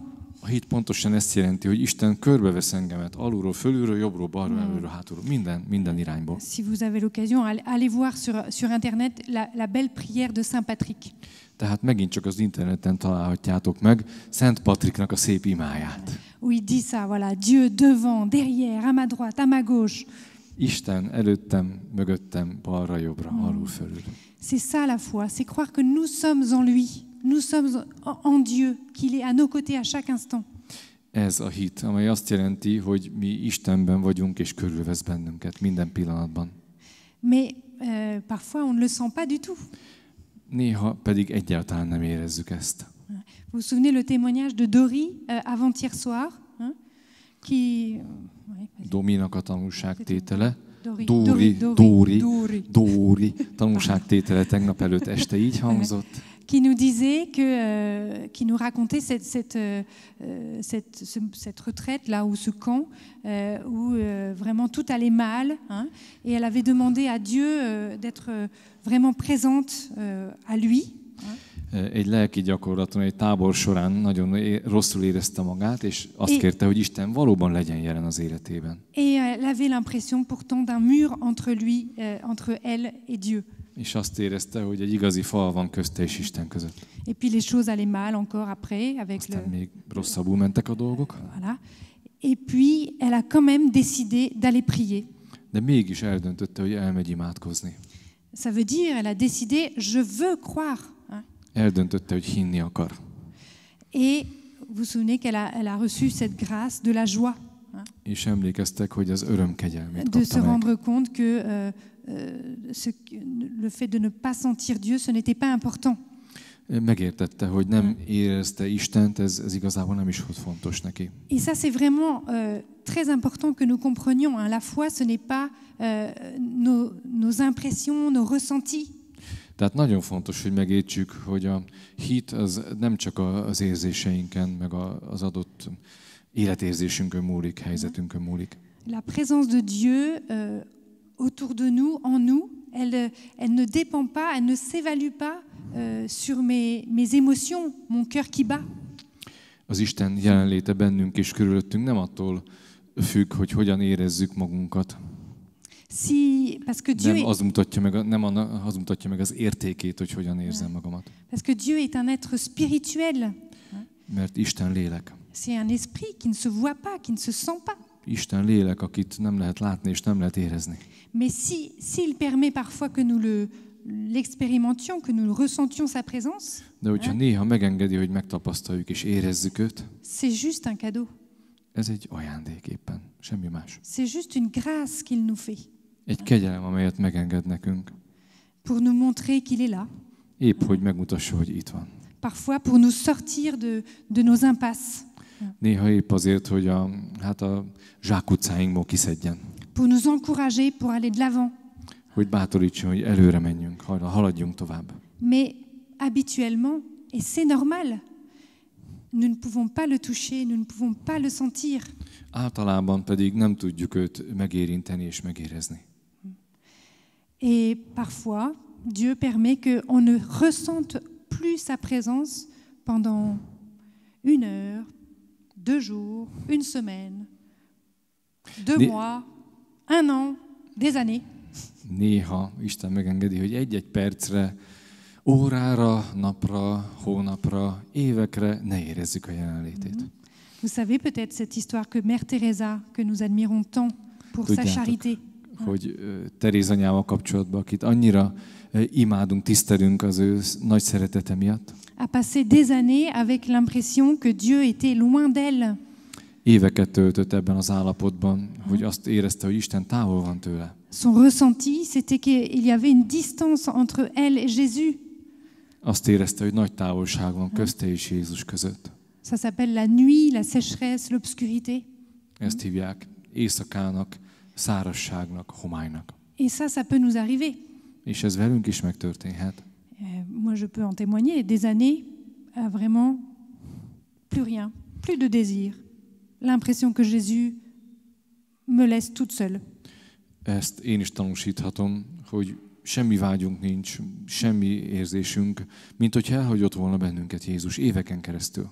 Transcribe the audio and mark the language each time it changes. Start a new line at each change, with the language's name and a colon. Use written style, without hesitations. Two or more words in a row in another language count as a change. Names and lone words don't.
Hungarian: A hit pontosan ezt jelenti, hogy Isten körbevesz engemet, alulról, fölülről, jobbról, balról, előről, hátulról, minden irányból.
French: Si vous avez l'occasion, allez voir sur Internet la belle prière de Saint Patrick.
Hungarian: Tehát megint csak az interneten találhatjátok meg Szent Patriknak a szép imáját.
French: Où il dit ça, voilà, Dieu devant, derrière, à ma droite, à ma gauche.
Hungarian: Isten előttem, mögöttem, balra, jobbra, alul, fölül.
French: C'est ça la foi, c'est croire que nous sommes en lui, nous sommes en Dieu, qu'il est à nos côtés à chaque instant.
Hungarian: Ez a hit, amely azt jelenti, hogy mi Istenben vagyunk és körülvesz bennünket minden pillanatban.
French: Mais parfois on ne le sent pas du tout.
Hungarian: Néha pedig egyáltalán nem érezzük ezt.
French: Vous vous souvenez le témoignage de Dori avant-hier soir, qui
Hungarian: Dominak a tanulságtétele, Dori tanulságtétele tegnap előtt este így hangzott.
French: Qui nous disait qui nous racontait cette retraite là, ou ce camp où vraiment tout allait mal, et elle avait demandé à Dieu d'être vraiment présente à lui.
Hungarian: Egy lelki gyakorlaton, egy tábor során nagyon rosszul érezte magát, és azt kérte, hogy Isten valóban legyen jelen az életében.
French: Et elle avait l'impression pourtant d'un mur entre elle et Dieu.
Hungarian: És azt érezte, hogy egy igazi fal van közte és Isten között.
French: Et puis les choses allaient mal encore après avec
Hungarian: aztán még rosszabbul mentek a dolgok.
French: Voilà. Et puis elle a quand même décidé d'aller prier.
Hungarian: De mégis eldöntötte, hogy elmegy imádkozni.
French: Ça veut dire, elle a décidé, je veux croire.
Hungarian: Eldöntötte, hogy hinni akar.
French: Et vous vous souvenez qu'elle a reçu cette grâce de la joie.
Hungarian: És emlékeztek, hogy az öröm kegyelmét
French: de se
Hungarian: kapta
French: rendre
Hungarian: meg.
French: compte que le fait de ne pas sentir Dieu, ce n'était pas important.
Hungarian: Megértette, hogy nem érezte Istent, ez igazából nem is volt fontos neki.
French: Et ça, c'est vraiment très important que nous comprenions. La foi, ce n'est pas nos impressions, nos ressentis.
Hungarian: Tehát nagyon fontos, hogy megértsük, hogy a hit az nem csak az érzéseinken, meg az adott életérzésünkön múlik, helyzetünkön múlik.
French: La présence de Dieu autour de nous, en nous, elle ne dépend pas, elle ne s'évalue pas sur mes émotions, mon cœur qui bat.
Hungarian: Az Isten jelenléte bennünk és körülöttünk nem attól függ, hogy hogyan érezzük magunkat.
French: Parce que Dieu
Hungarian: nem az mutatja meg az értékét, hogy hogyan érzem magamat.
French: Parce que Dieu est un être spirituel.
Hungarian: Mert Isten lélek.
French: C'est un esprit qui ne se voit pas, qui ne se sent pas.
Hungarian: Isten lélek, akit nem lehet látni és nem lehet érezni.
French: Mais s'il permet parfois que nous l'expérimentions, que nous ressentions sa présence.
Hungarian: De hogyha néha megengedi, hogy megtapasztaljuk és érezzük őt.
French: C'est juste un cadeau.
Hungarian: Ez egy ajándék éppen, semmi más.
French: C'est juste une grâce qu'il nous fait.
Hungarian: Egy kegyelem, amelyet megenged nekünk.
French: Pour nous montrer qu'il est là.
Hungarian: Épp, hogy megmutassa, hogy itt van.
French: Parfois pour nous sortir de nos impasses.
Hungarian: Néha épp azért, hogy a zsákutcáinkból kiszedjen.
French: Pour nous encourager, pour aller de l'avant.
Hungarian: Hogy bátorítson, hogy előre menjünk, haladjunk tovább.
French: Mais habituellement, et c'est normal, nous ne pouvons pas le toucher, nous ne pouvons pas le sentir.
Hungarian: Általában pedig nem tudjuk őt megérinteni és megérezni.
French: Et parfois, Dieu permet qu'on ne ressente plus sa présence pendant 1 heure, 2 jours, 1 semaine, 2 mois, 1 an, des années.
Hungarian: Néha Isten megengedi, hogy egy-egy percre, órára, napra, hónapra, évekre ne érezzük a jelenlétét.
French: Vous savez peut-être cette histoire que Mère Teresa, que nous admirons tant pour sa charité.
Hungarian: Hogy Teréz anyával kapcsolatban, akit annyira imádunk, tisztelünk az ő nagy szeretete miatt.
French: A passé des années avec l'impression que Dieu était loin d'elle.
Hungarian: Éveket töltött ebben az állapotban, hogy azt érezte, hogy Isten távol van tőle.
French: Son ressenti, c'était qu'il y avait une distance entre elle et Jésus.
Hungarian: Azt érezte, hogy nagy távolság van közte és Jézus között.
French: Ça s'appelle la nuit, la sécheresse, l'obscurité.
Hungarian: Ezt hívják éjszakának, szárazságnak, homálynak.
French: Et ça peut nous arriver.
Hungarian: És ez velünk is megtörténhet.
French: Moi, je peux en témoigner. Des années, vraiment plus rien, plus de désir. l'impression que Jésus me laisse toute seule.
Hungarian: Ezt én is tanúsíthatom, hogy semmi vágyunk nincs, semmi érzésünk, mint hogyha elhagyott volna bennünket Jézus éveken keresztül.